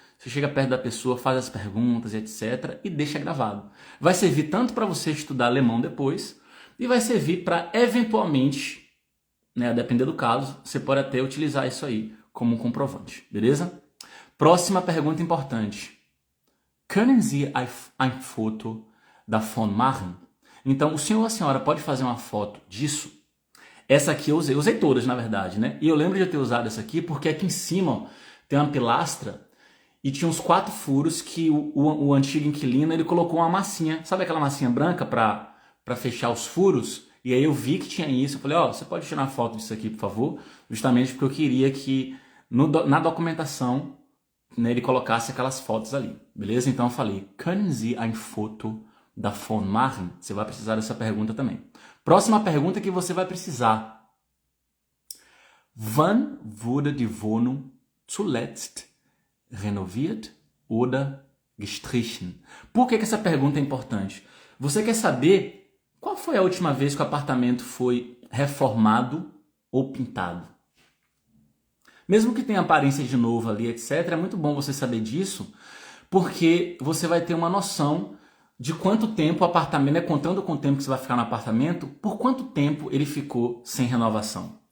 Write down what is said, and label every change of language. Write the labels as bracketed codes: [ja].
[pt] Você chega perto da pessoa, faz as perguntas, etc. e deixa gravado. Vai servir tanto para você estudar alemão depois, e vai servir para, eventualmente, né, a depender do caso, você pode até utilizar isso aí como um comprovante, beleza? Próxima pergunta importante. [de] Können Sie ein Foto davon machen? [pt] Então, o senhor ou a senhora pode fazer uma foto disso? Essa aqui eu usei todas, na verdade, né? E eu lembro de eu ter usado essa aqui porque aqui em cima ó, tem uma pilastra e tinha uns 4 furos que o antigo inquilino ele colocou uma massinha, sabe aquela massinha branca para fechar os furos? E aí eu vi que tinha isso, eu falei, ó, você pode tirar foto disso aqui, por favor? Justamente porque eu queria que na documentação, né, ele colocasse aquelas fotos ali, beleza? Então eu falei, [de] können Sie ein Foto davon machen? [pt] Você vai precisar dessa pergunta também. Próxima pergunta que você vai precisar. [de] Wann wurde die Wohnung zuletzt renoviert oder gestrichen? [pt] Por que essa pergunta é importante? Você quer saber qual foi a última vez que o apartamento foi reformado ou pintado? Mesmo que tenha aparência de novo ali, etc., é muito bom você saber disso, porque você vai ter uma noção de quanto tempo o apartamento, né, contando com o tempo que você vai ficar no apartamento, por quanto tempo ele ficou sem renovação.